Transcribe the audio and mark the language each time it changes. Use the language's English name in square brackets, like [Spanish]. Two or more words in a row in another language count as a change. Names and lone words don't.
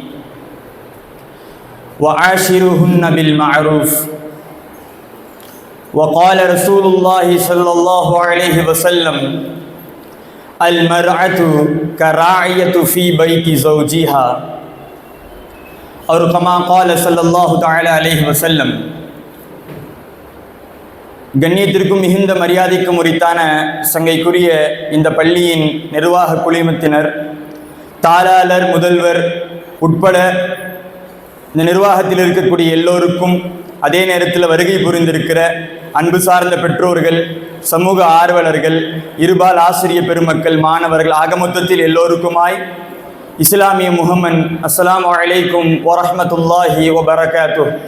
[Arabic] وعاشروهن بالمعروف. وقال رسول الله صلى الله عليه وسلم: المرأة كراعية في بيت زوجها. और कमा قال صلى الله تعالى عليه وسلم. [Tamil] கண்ணியத்திற்கும் மிகுந்த மரியாதைக்கும் உரித்தான சங்கைக்குரிய இந்த பள்ளியின் நிர்வாக குழுமத்தினர், தாளாளர், முதல்வர் உட்பட இந்த நிர்வாகத்தில் இருக்கக்கூடிய எல்லோருக்கும், அதே நேரத்தில் வருகை புரிந்திருக்கிற அன்பு சார்ந்த பெற்றோர்கள், சமூக ஆர்வலர்கள், இருபால் ஆசிரிய பெருமக்கள், மாணவர்கள், ஆகமொத்தத்தில் எல்லோருக்குமாய் இஸ்லாமிய முஹம்மன் [Arabic] السلام عليكم ورحمة الله وبركاته.